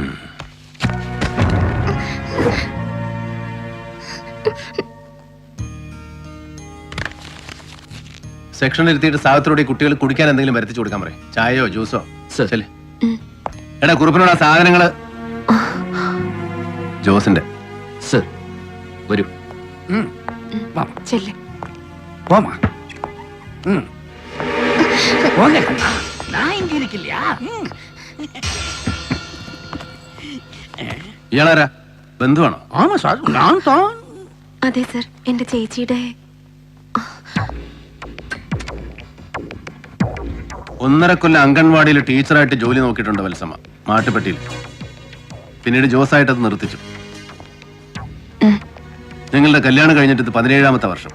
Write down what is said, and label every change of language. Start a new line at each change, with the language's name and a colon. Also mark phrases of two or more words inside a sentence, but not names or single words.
Malayalam: സെക്ഷനിൽ ഇരുത്തിയിട്ട് സാധനത്തോടെ കുട്ടികൾ കുടിക്കാൻ എന്തെങ്കിലും വരുത്തിച്ചു കൊടുക്കാൻ പറയും. ചായയോ ജ്യൂസോ. ശരി. എടാ കുറുപ്പിനോട് ആ സാധനങ്ങള്. ജോസിന്റെ. സർ വരൂ. ചെല്ലേ.
Tamil: நான் இங்க இருக்கில்லையா?
Malayalam: ഇയാളാരാ? ബന്ധുവാണോ?
Tamil: ஆமா சார் நான் தான்
Malayalam: അതെ സർ, എന്റെ ചേച്ചിയുടെ 1.5 കൊല്ലം അംഗൻവാടിയിൽ ടീച്ചറായിട്ട് ജോലി നോക്കിയിട്ടുണ്ട് വത്സമ്മ, മാട്ടുപ്പെട്ടിയിൽ. പിന്നീട് ജോസായിട്ട് അത് നിർത്തിച്ചു. നിങ്ങളുടെ കല്യാണം കഴിഞ്ഞിട്ട് ഇത് 17ാമത്തെ വർഷം.